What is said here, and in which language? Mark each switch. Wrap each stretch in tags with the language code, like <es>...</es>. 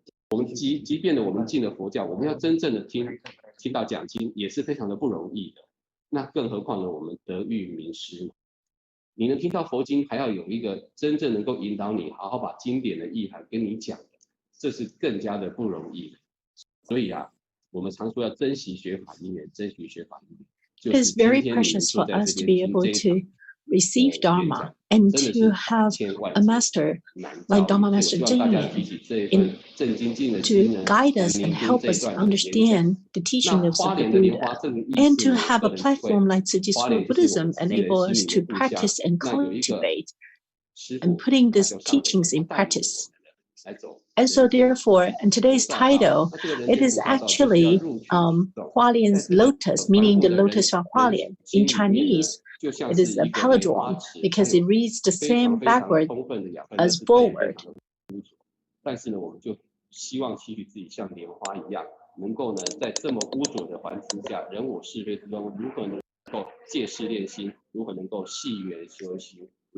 <zh>我们即便我们进了佛教，我们要真正的听到讲经，也是非常的不容易的。那更何况呢，我们得遇名师，你能听到佛经，还要有一个真正能够引导你好好把经典的意涵跟你讲的，这是更加的不容易的。所以啊，我们常说要珍惜学法因缘，珍惜学法因缘。</zh> <en>It is very precious for us to be able to receive Dharma and to have a master like Dharma Master Jing to guide us and help us to understand the teachings of the Buddha, and to have a platform like Tzu Chi Buddhism enable us to practice and cultivate and putting these teachings in practice. And so therefore, in today's title, it is actually Hualien's lotus, meaning the lotus from Hualien. In Chinese, it is a palindrome because it reads the same backward as forward.</en> <zh>但是呢，我们就希望期许自己像莲花一样，能够呢，在这么污浊的环境下，人我是非之中，如何能够戒事练心，如何能够系缘修行。</zh>